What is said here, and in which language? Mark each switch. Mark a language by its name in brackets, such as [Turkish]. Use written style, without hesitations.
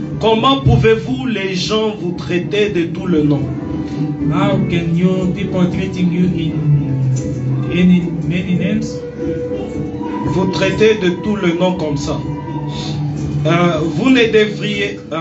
[French] Comment pouvez-vous les gens vous traiter de tout le nom? [English] How can you people treating you in many names? [French] Vous traitez de tout le nom comme ça. Vous ne devriez.